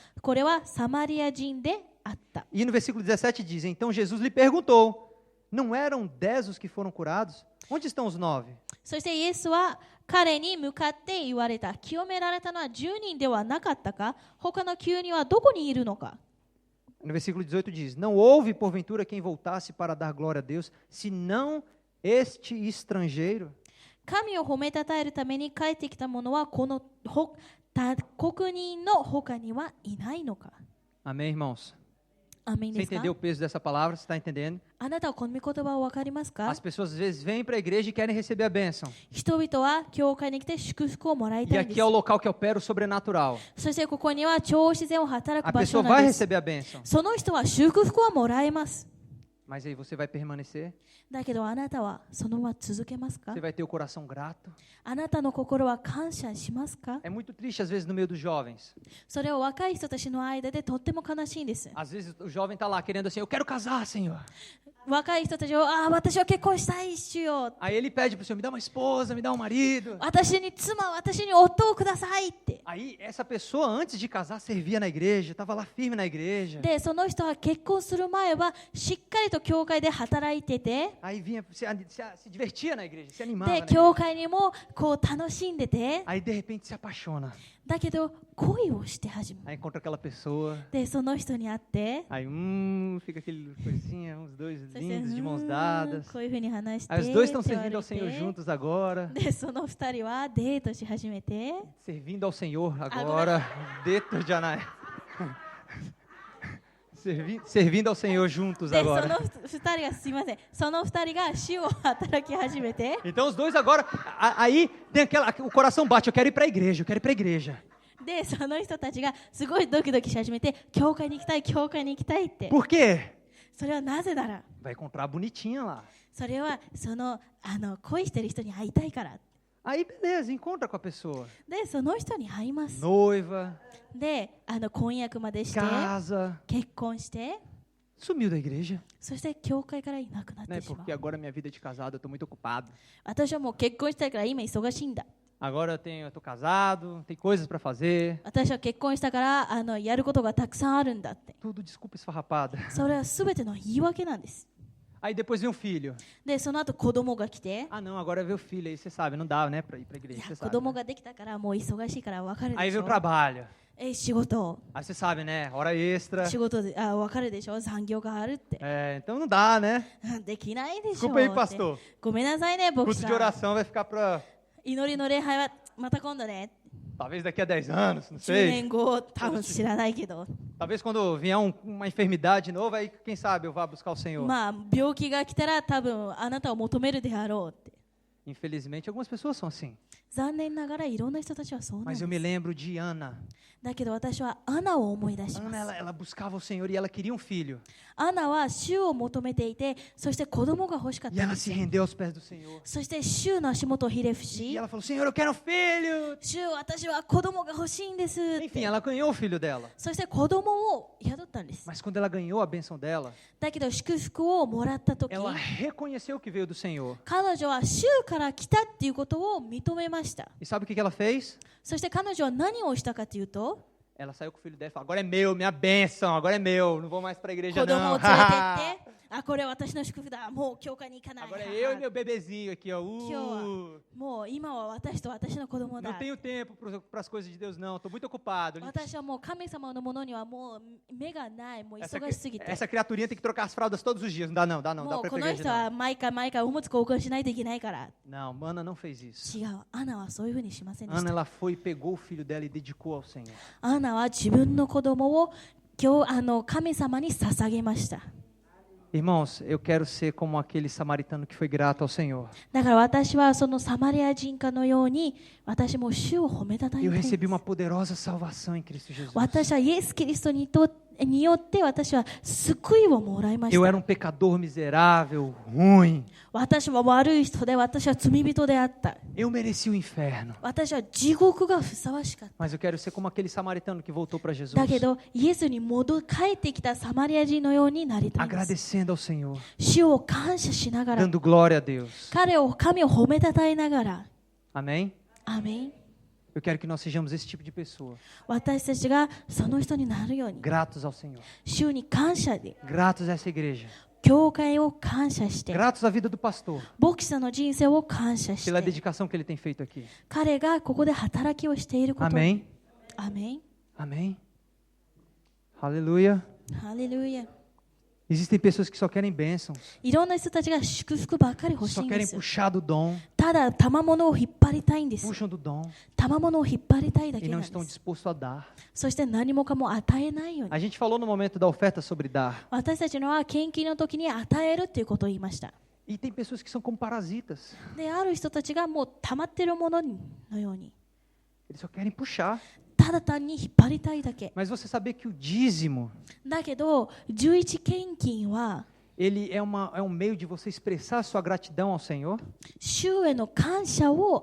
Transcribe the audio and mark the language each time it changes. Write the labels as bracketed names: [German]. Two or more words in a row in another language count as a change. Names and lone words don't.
[Japanese] これはサマリア人であった。 [Portuguese] E no versículo 17 diz: Então Jesus lhe perguntou: Não eram 10 os que foram curados? Onde estão os 9? [Japanese] そしてイエスは彼に向かって言われた。清められたのは10人ではなかったか？他の9人はどこにいるのか？ [Portuguese] No versículo 18 diz: Não houve, porventura, quem voltasse para dar glória a Deus, senão este estrangeiro? [Japanese] 神を褒めたたえるために帰ってきた者はこの他国人の他にはいないのか？ [Portuguese] Amém, irmãos? [Japanese] アーメン [Portuguese] Você [Japanese] ですか？ [Portuguese] entendeu o peso dessa palavra? Você está entendendo? [Japanese] あなたはこの御言葉を分かりますか？ [Portuguese] As pessoas às vezes vêm para a igreja e querem receber a bênção. [Japanese] 人々は教会に来て祝福をもらい [Portuguese] E [Japanese] たいんで [Portuguese] aqui [Japanese] す [Portuguese] é o。local que opera o sobrenatural. [Japanese] そしてここには超自然を働 [Portuguese] A [Japanese] く場 [Portuguese] pessoa [Japanese] 所な [Portuguese] vai [Japanese] んです。 [Portuguese] receber a bênção. [Japanese] その人は祝福はもらえます。 [Portuguese] Mas aí você vai permanecer? [Japanese] だけどあなたはそのまま続けますか？ [Portuguese] Você vai ter o coração grato? [Japanese] あなたの心は感謝しますか？ [Portuguese] É muito triste às vezes no meio dos jovens. [Japanese] それは若い人たちの間でとっても悲しいんです。 [Portuguese] Às vezes o jovem está lá querendo assim: Eu quero casar, Senhor. [Japanese] 若い人たちを、私は結婚したい主よ。 [Portuguese] Aí ele pede para o Senhor, me dá uma esposa, me dá um marido. [Japanese] 私に妻、私に夫をくださいって。 [Portuguese] Aí essa pessoa, antes de casar, servia na igreja, estava lá firme na igreja. [Japanese] で、その人は結婚する前はしっかりと教会で働いてて、 [Portuguese] Aí vinha, se divertia na igreja, se animava. [Japanese] で、 [Portuguese] Na [Japanese] 教 [Portuguese] igreja. [Japanese] 会にもこう楽しんでて、 [Portuguese] Aí de repente se apaixona. [Japanese] だけど恋をして始める。 [Portuguese] Aí encontra aquela pessoa. [Japanese] で、その人に会って、 [Portuguese] Aí, fica aquele coisinha, uns dois [Japanese] そして、 [Portuguese] lindos de mãos dadas. [Japanese] こういうふうに話して、 [Portuguese] Aí os dois estão [Japanese] って言わ [Portuguese] servindo [Japanese] れ [Portuguese] ao Senhor [Japanese] て、 [Portuguese] juntos agora. [Japanese] で、その二人はデートし始めて、 [Portuguese] Servindo ao Senhor agora. Dentro de Anaé. Servindo ao Senhor juntos [Japanese] で、その [Portuguese] agora. [Japanese] 二人が、すいません、その二人が主を働き始めて、 [Portuguese] Então os dois agora, aí tem o coração bate, eu quero ir para a igreja, eu quero ir para a igreja. [Japanese] で、その人たちがすごいドキドキし始めて、教会に行きたい、教会に行きたいって。 [Portuguese] Por quê? [Japanese] それはなぜなら、 [Portuguese] Vai encontrar a bonitinha lá. [Japanese] それは恋してる人に会いたいから。 [Portuguese] Aí beleza, encontra com a pessoa. [Japanese] で、その人に会います。 [Portuguese] Noiva, [Japanese] で、婚約までして、 [Portuguese] casa. [Japanese] 結婚して、 [Portuguese] Sumiu da igreja. [Japanese] そして教会からいなくなっ [Portuguese] Né? [Japanese] てしまう。 [Portuguese] Porque agora minha vida de casado, eu estou muito ocupado. [Japanese] 私はもう結婚したいから今忙しいんだ。 [Portuguese] Agora eu tô casado, tem coisas para fazer. [Japanese] 私は結婚したからやることがたくさんあるんだって。 [Portuguese] Tudo desculpa esfarrapada. [Japanese] それは全ての言い訳なんです。 [Portuguese] Aí depois vem um filho. [Japanese] で、その後子供が来て、 [Portuguese] Ah, não, agora veio o filho aí, você sabe, não dá, né, para ir para a [Japanese] い [Portuguese] igreja, [Japanese] や [Portuguese] você [Japanese] 子 [Portuguese] sabe. [Japanese] 供 [Portuguese] Né? [Japanese] ができたからもう忙しいから別れる [Portuguese] Aí [Japanese] でし [Portuguese] veio o [Japanese] ょ。 [Portuguese] trabalho. [Japanese] 仕事、 Aí você sabe, né, hora extra. 仕事で別れるでしょ。残業があるって。 [Portuguese] É, então não dá, né? [Japanese] できないでしょ。 [Portuguese] Desculpa aí, [Japanese] って [Portuguese] pastor. [Japanese] ごめんなさいね、牧 [Portuguese] Culto [Japanese] 師 [Portuguese] de [Japanese] さん。 [Portuguese] oração vai ficar para [Japanese] 祈りの礼拝はまた今度ね。 [Portuguese] talvez daqui a 10 anos, não [Japanese] 10 [Portuguese] sei. [Japanese] 年後、多分知らないけど。 [Portuguese] Talvez quando vier uma enfermidade nova, aí quem sabe eu vá buscar o Senhor. [Japanese] まあ、病気が来たら多分あなたを求めるであろうって。 [Portuguese] Infelizmente, algumas pessoas são assim. [Japanese] 残念ながらいろんな人たちはそうなん [Portuguese] Mas [Japanese] で [Portuguese] eu [Japanese] す。 [Portuguese] me lembro de Ana. [Japanese] だけど私はアナを思い出しま [Portuguese] Ana, [Japanese] す。 [Portuguese] ela buscava o Senhor e ela queria um filho. [Japanese] アナは主を求めていて、そして子供が欲しかっ [Portuguese] E [Japanese] たん [Portuguese] ela [Japanese] です [Portuguese] se [Japanese] よ。 [Portuguese] rendeu aos pés do Senhor. [Japanese] そして主の足元をひれ伏 [Portuguese] E [Japanese] し、 [Portuguese] ela falou: Senhor, eu quero um filho. [Japanese] 主、私は子供が欲しいんですっ [Portuguese] Enfim, [Japanese] て。 [Portuguese] ela ganhou o filho dela. [Japanese] そして子供を宿ったんです。 [Portuguese] Mas quando ela ganhou a bênção dela, [Japanese] だけど祝福をもらった時、 [Portuguese] ela reconheceu que veio do Senhor. [Japanese] 彼女は主から来たっていうことを認めました。 [Portuguese] E sabe o que ela fez? [Japanese] そして彼女は何をしたかというと、 [Portuguese] Ela saiu com o filho dela e falou: agora é meu, minha bênção, agora é meu, não vou mais para a igreja [Japanese] 子供 [Portuguese] não. [Japanese] を連れてって、これ私の祝福だ、もう教会に行かない。 [Portuguese] Agora é eu e meu bebezinho aqui, ó. [Japanese] もう今は私と私の子供 [Portuguese] Não [Japanese] だ。 [Portuguese] tenho tempo para as coisas de Deus, não. Estou muito ocupado. [Japanese] 私はもう神様のものにはもう目がない、もう忙しすぎて。 [Portuguese] Essa criaturinha tem que trocar as fraldas todos os dias. Não dá, não, dá, não. [Japanese] も [Portuguese] Dá [Japanese] う [Portuguese] para [Japanese] こ [Portuguese] ir [Japanese] の [Portuguese] pra [Japanese] 人 [Portuguese] igreja, [Japanese] は毎回おむつ交換しないといけないから。 [Portuguese] não. Não, Ana não fez isso. [Japanese] 違う、アナはそういうふうにしませんでし [Portuguese] Ana, [Japanese] た。 [Portuguese] ela foi, pegou o filho dela e dedicou ao Senhor. [Japanese] アナは自分の子供を神様に捧げました。 [Portuguese] Irmãos, eu quero ser como aquele samaritano que foi grato ao Senhor. [Japanese] だから私はそのサマリア人家のように、私も主を褒めたたえ [Portuguese] Eu [Japanese] たいんで [Portuguese] recebi [Japanese] す。 [Portuguese] uma poderosa salvação em Cristo Jesus. [Japanese] 私はイエス・キリストによって私は救いをもらいまし [Portuguese] Eu era [Japanese] た。 [Portuguese] um pecador miserável, ruim. [Japanese] 私は悪い人で、私は罪人であった。 [Portuguese] Eu mereci o inferno. [Japanese] 私は地獄がふさわしかった。 [Portuguese] Mas eu quero ser como aquele samaritano que voltou para Jesus. [Japanese] だけど、イエスに帰ってきたサマリア人のようになりたいんです。 [Portuguese] Agradecendo ao Senhor. [Japanese] 主を感謝しながら、 [Portuguese] Dando glória a Deus. [Japanese] 神を褒めたたえながら、 [Portuguese] Amém? [Japanese] アメン。 [Portuguese] Eu quero que nós sejamos esse tipo de pessoa. [Japanese] 私たちがその人になるように、 [Portuguese] Gratos ao Senhor. [Japanese] 主に感謝で、 [Portuguese] Gratos a essa igreja. [Japanese] 教会を感謝して、 [Portuguese] Gratos à vida do pastor. [Japanese] 牧師さんの人生を感謝し [Portuguese] Pela [Japanese] て、 [Portuguese] dedicação que ele tem feito aqui. [Japanese] 彼がここで働きをしていること。 [Portuguese] Amém? [Japanese] アメン。 [Portuguese] Amém? Aleluia. [Japanese] ハレルヤ。 [Portuguese] Existem pessoas que só querem bênçãos. [Japanese] いろんな人たちが祝福ばっかり欲しい [Portuguese] Só [Japanese] ん [Portuguese] querem [Japanese] です。 [Portuguese] puxar do dom. [Japanese] ただ、賜物を引っ張りたいんです。 [Portuguese] Puxam do dom [Japanese] 賜物を引っ張りたいだ [Portuguese] e [Japanese] けな [Portuguese] não [Japanese] ん [Portuguese] estão [Japanese] です。 [Portuguese] dispostos a dar. [Japanese] そして何もかも与えないように。 [Portuguese] A gente falou no momento da oferta sobre dar. [Japanese] 私たちのは献金の時に与えるということを言いました。 [Portuguese] E tem pessoas que são como parasitas. [Japanese] で、ある人たちがもう溜まっているもののように、 [Portuguese] Eles só querem puxar. [Japanese] ただ単に引っ張りたいだけ。 [Portuguese] Mas você sabia que o dízimo, [Japanese] だけど、11献金は、 [Portuguese] ele é um meio de você expressar sua gratidão ao Senhor?